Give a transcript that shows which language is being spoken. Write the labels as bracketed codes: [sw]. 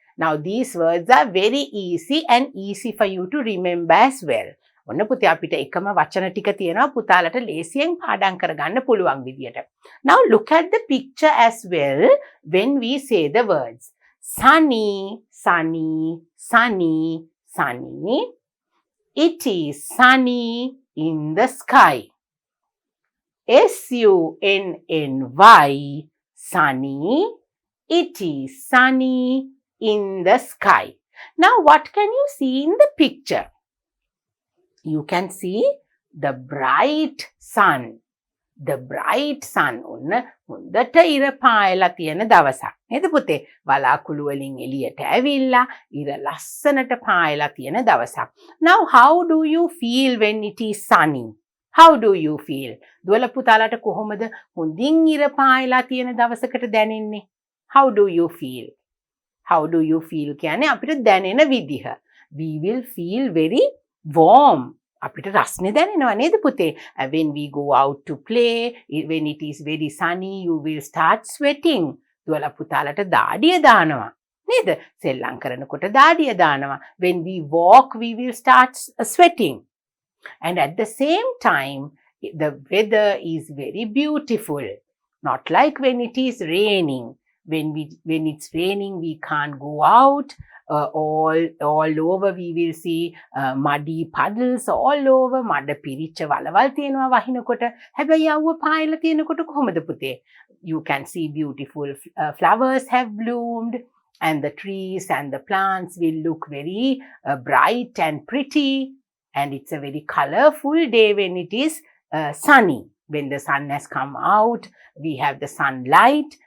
[en] Now these words are very easy and easy for you to remember as well. [si] ඔන්න පුතේ අපිට එකම වචන ටික තියෙනවා පුතාලට ලේසියෙන් පාඩම් කරගන්න පුළුවන් විදියට. [en] Now look at the picture as well when we say the words. Sunny, sunny, sunny, sunny. It is sunny in the sky. S-U-N-N-Y, sunny. It is sunny in the sky. Now what can you see in the picture? You can see the bright sun. The bright sun. [si] ඔන්න හොඳට ඉර පායලා තියෙන දවසක්. නේද පුතේ? වලාකුළු වලින් එළියට ඇවිල්ලා ඉර ලස්සනට පායලා තියෙන දවසක්. [en] Now how do you feel when it is sunny? How do you feel? [si] දුවල පුතාලට කොහොමද හොඳින් ඉර පායලා තියෙන දවසකට දැනෙන්නේ? [en] How do you feel? How do you feel? [si] කියන්නේ අපිට දැනෙන විදිහ. [en] We will feel very warm. [si] අපිට රස්නේ දැනෙනවා නේද පුතේ? [en] When we go out to play, when it is very sunny, you will start sweating. [si] දුවල පුතාලට දාඩිය දානවා. නේද? සෙල්ලම් කරනකොට දාඩිය දානවා. [en] When we walk, we will start sweating. And at the same time, the weather is very beautiful. Not like when it is raining. When it's raining, we can't go out. All over we will see muddy puddles all over. [si] මඩ පිරිච්ච වලවල් තියෙනවා වහිනකොට. හැබැයි යවුව පායලා තියෙනකොට කොහොමද පුතේ? [en] You can see beautiful flowers have bloomed, and the trees and the plants will look very bright and pretty. And it's a very colorful day when it is sunny. When the sun has come out, we have the sunlight.